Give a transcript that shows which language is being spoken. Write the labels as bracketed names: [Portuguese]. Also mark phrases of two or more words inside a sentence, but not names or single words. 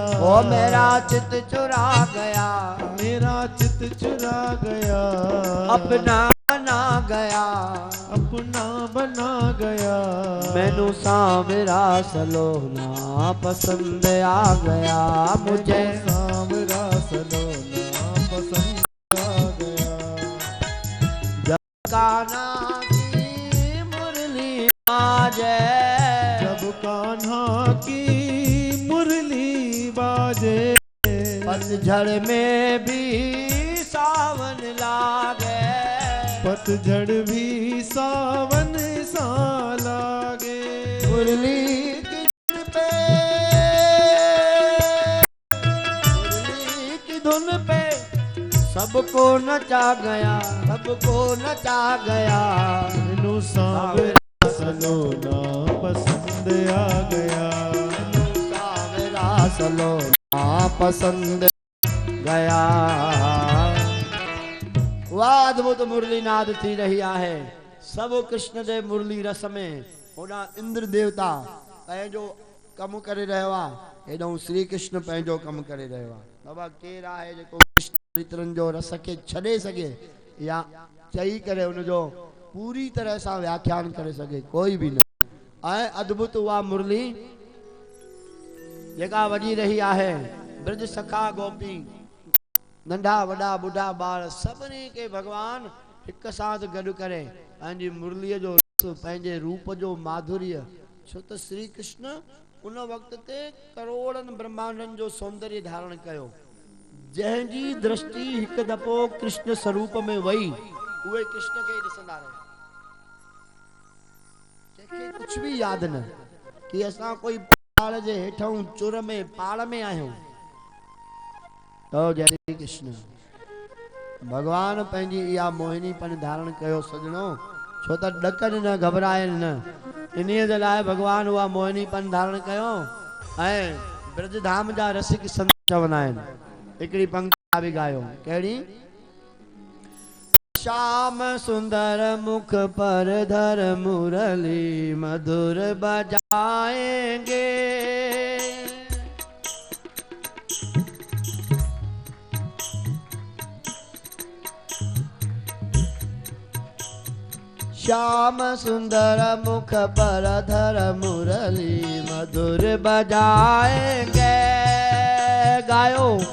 [Hindi] ओ मेरा चित चुरा गया, मेरा चित चुरा गया, अपना बना गया, अपना बना गया, मैनू सावरा सलोना पसंद आ गया, मुझे सावरा सलोना पसंद आ गया। जब कान्हा की मुरली बाजे, जब कान्हा की मुरली बाजे, पतझड़ में भी सावन लागे, पतझड़ भी सावन सा लागे, मुरली की धुन पे, मुरली की धुन पे सबको नचा गया, सबको नचा गया, मैनू सावरा सलोना पसंद आ गया, सावरा सलोना पसंद गया। वाह अद्भुत मुरली नाद थी रही है। [Sindhi] सब कृष्ण दे मुरली रस में होड़ा इंद्र देवता पंहिंजो कम करे रहियो आहे, हेॾो श्री कृष्ण पंहिंजो कम करे रहियो आहे। बाबा केर आहे जेको कृष्ण चरित्रनि जो रस खे छॾे सघे या चई करे उनजो पूरी तरह सां व्याख्यान करे सघे, कोई भी न। ऐं अद्भुत उहा मुरली जेका वजी रही आहे ब्रज सखा गोपी नंढा वॾा बुढ़ा ॿार सभिनी के भगवान एक साथ गॾु करे पंहिंजी मुरलीअ जो रस पंहिंजे रूप जो माधुर्य छो त श्री कृष्ण उन वक्त ते करोड़नि ब्रह्मांडनि जो सौंदर्य धारण कयो जंहिंजी दृष्टि हिकु दफ़ो कृष्ण स्वरूप में वई उहे कृष्ण खे ॾिसंदा रहिया जंहिंखे कुछ भी यादि न कि असां कोई पहाड़ जे हेठों चुर में पाड़ में आहियूं तो जय कृष्ण भगवान पंहिंजी इहा मोहिनीपन धारण कयो सजणो छो त ॾकनि न घबराइनि न इन्हीअ जे लाइ भगवान उहा मोहिनीपन धारण कयो ऐं ब्रज धाम जा रसिक संत चवंदा आहिनि हिकिड़ी पंक्ति बि गायो कहिड़ी [Hindi] श्याम सुंदर मुख पर धर मुरली मधुर बजाएंगे श्याम सुंदर मुख पर धर मुरली मधुर बजाएंगे गायो